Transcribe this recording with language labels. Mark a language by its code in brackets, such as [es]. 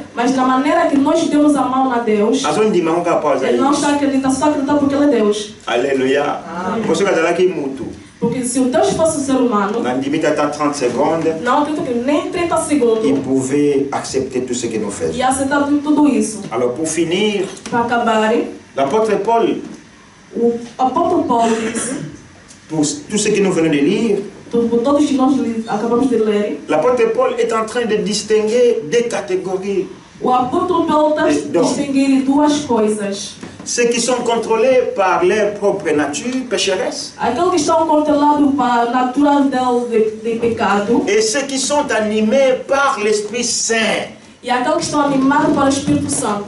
[pt] mas na maneira que nós demos a mão a Deus, ele não está acreditando, só acredita porque ele é Deus. Alléluia. Você que está aqui muito. Porque se o Deus fosse um ser humano, [fr] não limite até 30 secondes, [pt] não acredito que nem 30 segundos, [fr] il pouvait accepter tout ce que nous faisons. [pt] E aceitar tudo isso. [fr] Alors pour finir, [pt] para acabar, [fr] l'apôtre Paul, [pt] o apóstolo Paulo disse, [fr] pour tout ce que nous venons de lire, [pt] por todos que nós acabamos de ler, [fr] l'apôtre Paul est en train de distinguer deux catégories. [pt] O apóstolo Paulo está distinguindo duas coisas. [fr] Ceux qui sont contrôlés par leur propre nature pécheresse. [pt] Aqueles que estão controlados pela natureza de pecado. [fr] Et ceux qui sont animés par l'Esprit Saint. [pt] E aqueles que estão animados para o Espírito Santo.